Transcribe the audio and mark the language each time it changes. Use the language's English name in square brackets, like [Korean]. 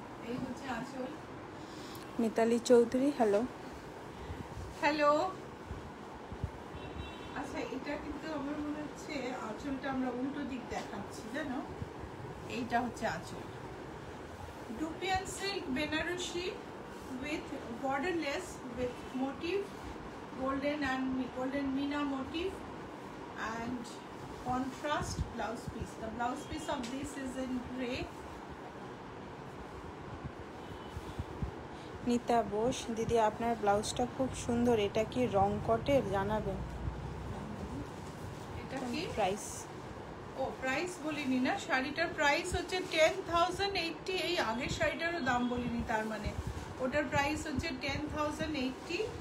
[Bangla] এই হচ্ছে আঁচল। মিতালি চৌধুরী, হ্যালো। হ্যালো। আচ্ছা, এটা কিন্তু আমার মনে হচ্ছে আঁচলটা আমরা উল্টো দিক দেখাচ্ছি, জানো? এইটা হচ্ছে আঁচল। [English] Dupion silk Banarasi with borderless with motif, golden meena motif, and contrast blouse piece. The blouse piece of this is in grey. [Bangla] নিতা বোস, দিদি আপনার ব্লাউজটা খুব সুন্দর, এটা কি রং কটের জানাবেন? এটা কি প্রাইস? ও প্রাইস বলিনি না, শাড়িটার প্রাইস হচ্ছে 10,080। এই আগের শাড়িটারও দাম বলিনি, তার মানে ওটার প্রাইস হচ্ছে 10,080।